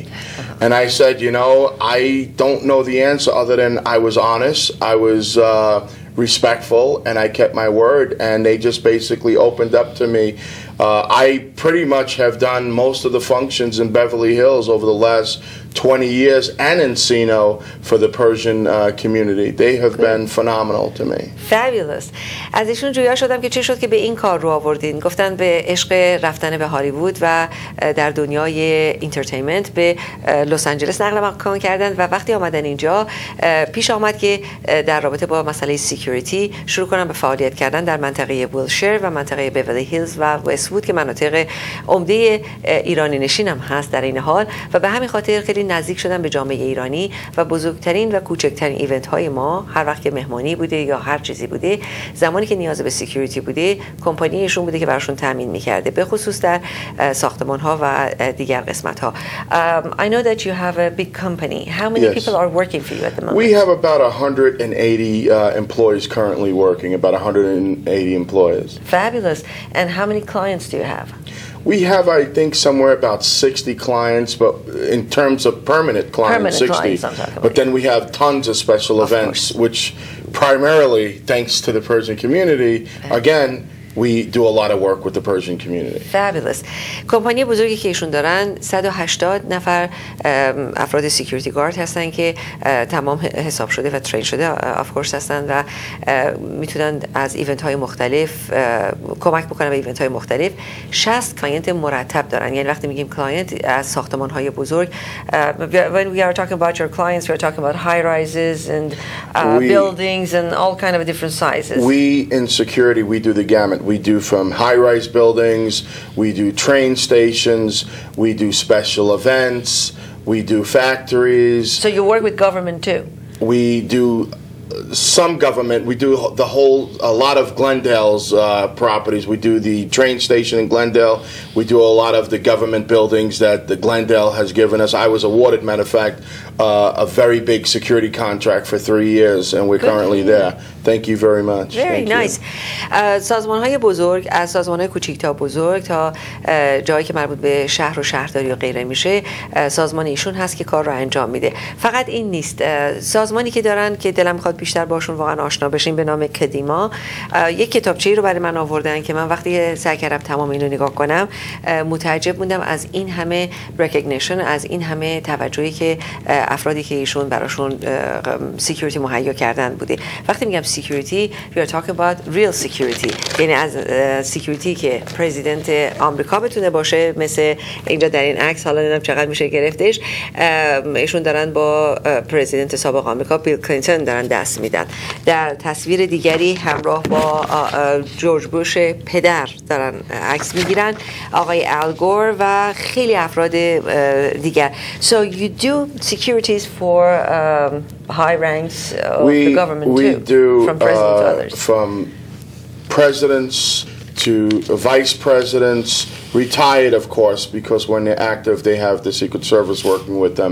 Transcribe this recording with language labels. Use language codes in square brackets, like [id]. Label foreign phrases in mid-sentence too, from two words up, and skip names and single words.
[en] And I said, I don't know the answer other than I was honest, I was respectful, and I kept my word, and they just basically opened up to me. I pretty much have done most of the functions in Beverly Hills over the last 20 years and Encino for the Persian community. They have been phenomenal to me. Fabulous. [fa] از ایشون جویا شدم که چی شد که به این کار رو آوردین. گفتن به عشق رفتن به هالیوود و در دنیای اینترتینمنت به لس آنجلس نقل مکان کردن و وقتی آمدن اینجا پیش آمد که در رابطه با مسئله سکیوریتی شروع کنن به فعالیت کردن در منطقه ویلشر و منطقه بیولی هیلز و وست‌وود که مناطق عمده ایرانی نشین هم هست در این حال، و به همین خاطر خیلی نزدیک شدن به جامعه ایرانی و بزرگترین و کوچکترین ایونت های ما هر وقت که مهمانی بوده یا هر چیزی بوده، زمانی که نیاز به سکیوریتی بوده، کمپانیشون بوده که براشون تامین می‌کرده، به خصوص در ساختمان ها و دیگر قسمت ها. [en] I know that you have a big company. How many people are working for you at the moment? We have about 180 employees currently working, about 180 employees. Fabulous. And how many clients do you have? We have, I think, somewhere about 60 clients, but in terms of permanent clients, 60. But then we have tons of special events, which primarily, thanks to the Persian community, again, we do a lot of work with the Persian community. Fabulous. [fa] کمپانی بزرگی که ایشون دارن 180 نفر افراد سکیوریتی گارد هستن که تمام حساب شده و ترین شده [en] of course [fa] هستن و میتونن از ایونت های مختلف کمک بکنن به ایونت های مختلف. 60 کلاینت مرتب دارن. یعنی وقتی میگیم کلاینت از ساختمان های بزرگ [en] when we are talking about your clients we are talking about high rises and buildings and all kind of different sizes. We in security we do the gamut. We do from high-rise buildings, we do train stations, we do special events, we do factories. So you work with government too? We do some government. We do a lot of Glendale's properties. We do the train station in Glendale. We do a lot of the government buildings that the Glendale has given us. I was awarded, matter of fact, a very big security contract for 3 years, and we're currently there. Thank you very much. Very nice. [fa] سازمان‌های بزرگ از سازمان‌های کوچیک تا بزرگ تا جایی که مربوط به شهر و شهرداری و غیره میشه سازمان ایشون هست که کار رو انجام میده. فقط این نیست. سازمانی که دارن که دلم میخواد بیشتر باشون واقعا آشنا بشیم به نام کدیما یک کتابچه‌ای رو برای من آوردن که من وقتی سعی کردم تمام اینو نگاه کنم متعجب موندم از این همه ریکگنیشن، از این همه توجهی که افرادی که ایشون براشون سکیوریتی مهیا کردن بوده. وقتی میگم سکیوریتی [en] we are talking about real security، [fa] یعنی از سکیوریتی که پرزیدنت آمریکا بتونه باشه، مثل اینجا در این عکس حالا نمیدونم چقدر میشه گرفتش، ایشون دارن با پرزیدنت سابق آمریکا بیل کلینتون دارن دست میدن. در تصویر دیگری همراه با جورج بوش پدر دارن عکس میگیرن، آقای الگور و خیلی افراد دیگر. [en] So you do securities for high ranks of the government too, from presidents to others. From presidents to vice presidents, retired of course, because when they're active they have the Secret Service working with them.